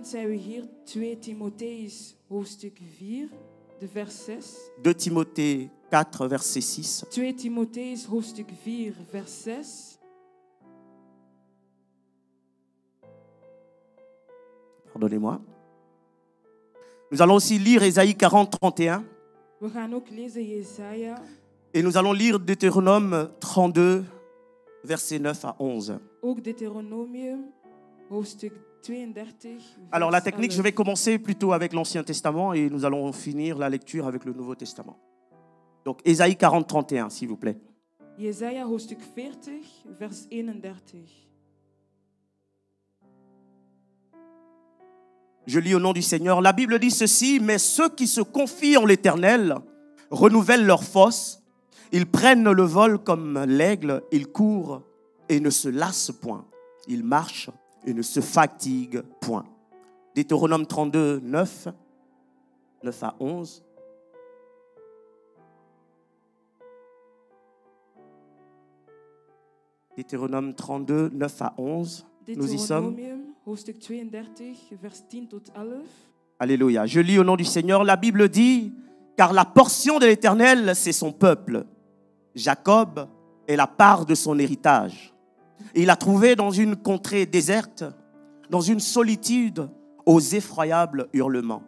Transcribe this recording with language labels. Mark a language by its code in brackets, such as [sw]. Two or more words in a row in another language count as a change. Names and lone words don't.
[fr] 2 Timothée 4, verset 6. [nl] 2 Timotheus hoofdstuk 4, vers 6. [fr] Pardonnez-moi. Nous allons aussi lire Ésaïe 40, 31. [nl] We gaan ook lezen Jesaja. [fr] Et nous allons lire Deutéronome 32, verset 9 à 11. [nl] Ook Deuteronomium, hoofdstuk 32. [fr] Alors la technique, je vais commencer plutôt avec l'Ancien Testament et nous allons finir la lecture avec le Nouveau Testament. Donc Ésaïe 40, 31, s'il vous plaît. [nl] Jesaja hoofdstuk 40, vers 31. [fr] Je lis au nom du Seigneur. La Bible dit ceci: mais ceux qui se confient en l'Éternel renouvellent leurs forces. Ils prennent le vol comme l'aigle. Ils courent et ne se lassent point. Ils marchent et ne se fatiguent point. Deutéronome 32, 9 à 11. Deutéronome 32, 9 à 11. Nous y sommes. [nl] Hoofdstuk 32, vers 10 tot 11. [fr] Alléluia. Je lis au nom du Seigneur. La Bible dit: car la portion de l'Éternel, c'est son peuple. Jacob est la part de son héritage. Et il a trouvé dans une contrée déserte, dans une solitude, aux effroyables hurlements.